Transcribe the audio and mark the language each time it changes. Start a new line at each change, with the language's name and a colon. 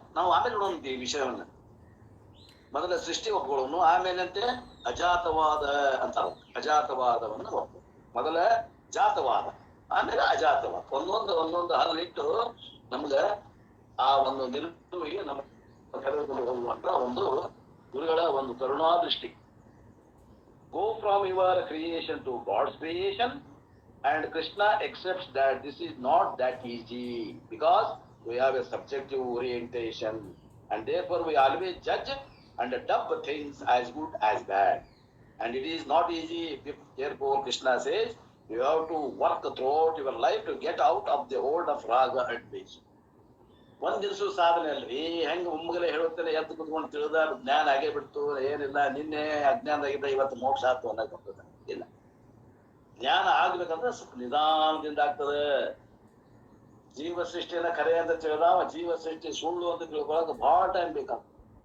Kannada: ನಾವು ಆಮೇಲೆ ನೋಡೋಣ ಈ ವಿಷಯವನ್ನ. ಮೊದಲ ಸೃಷ್ಟಿ ಒಪ್ಕೊಳ್ಳೋನು, ಆಮೇಲೆ ಅಂತೆ ಅಜಾತವಾದ ಅಂತ. ಅಜಾತವಾದವನ್ನು ಒಪ್ಪು. ಮೊದಲ ಜಾತವಾದ, ಆಮೇಲೆ ಅಜಾತವಾದ. ಒಂದೊಂದು ಹರಳಿಟ್ಟು ನಮ್ಗ ಆ ಒಂದು ನಿಲುವಿಗೆ ನಮ್ಮ ಕರೆದುಕೊಂಡು ಹೋಗುವಂತ ಒಂದು ಗುರುಗಳ ಒಂದು ಕರುಣಾದೃಷ್ಟಿ.
English: Go from your creation to God's creation, and Krishna accepts that this is not that easy because we have a subjective orientation, and therefore we always judge and dub things as good as bad, and it is not easy. Therefore Krishna says you have to work throughout your life to get out of the hold of raga and dvesha.
Kannada: ಒಂದ್ ದಿವಸ ಸಾಧನೆ ಅಲ್ರಿ, ಹೆಂಗ ಒಮ್ಮಗಲೇ ಹೇಳುತ್ತೇನೆ ಎದ್ದು ಕುತ್ಕೊಂಡು ತಿಳಿದ ಜ್ಞಾನ ಆಗೇ ಬಿಡ್ತು, ಏನಿಲ್ಲ ನಿನ್ನೆ ಅಜ್ಞಾನದಾಗಿದ್ದ ಇವತ್ತು ಮೋಕ್ಷ ಆಯ್ತು ಅನ್ನಕ್ ಬರ್ತದೆ. ಇಲ್ಲ, ಜ್ಞಾನ ಆಗ್ಬೇಕಂದ್ರೆ ಸ್ವಲ್ಪ ನಿಧಾನದಿಂದ ಆಗ್ತದೆ. ಜೀವ ಸೃಷ್ಟಿಯನ್ನ ಕರೆ ಅಂತ ತಿಳಿದಾವ, ಜೀವ ಸೃಷ್ಟಿ ಸುಳ್ಳು ಅಂತ ತಿಳ್ಕೊಳಕ್ ಬಹಳ ಟೈಮ್ ಬೇಕಾಗ್ತದೆ.